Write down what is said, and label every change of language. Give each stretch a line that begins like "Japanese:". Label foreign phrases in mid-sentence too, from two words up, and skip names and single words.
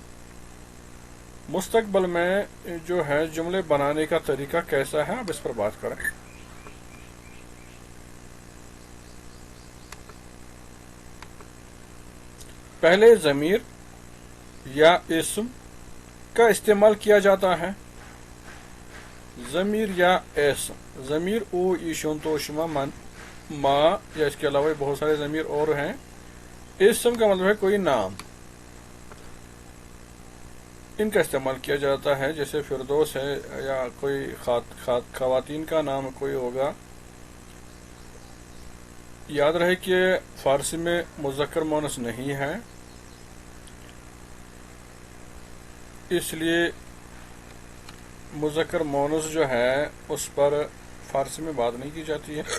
Urdu: مستقبل میں جو ہے جملے بنانے کا طریقہ کیسا ہے، اب اس پر بات کریں۔ پہلے ضمیر یا اسم کا استعمال کیا جاتا ہے۔ ضمیر یا اسم، ضمیر
Persian: او ایشون توشما من ما،
Urdu: یا اس کے علاوہ بہت سارے ضمیر اور ہیں۔ اسم کا مطلب ہے کوئی نام، ان کا استعمال کیا جاتا ہے، جیسے فردوس ہے یا کوئی خواتین کا نام کوئی ہوگا۔ یاد رہے کہ فارسی میں مذکر مؤنث نہیں ہے، اس لیے مذکر مؤنث جو ہے اس پر فارسی میں بات نہیں کی جاتی ہے۔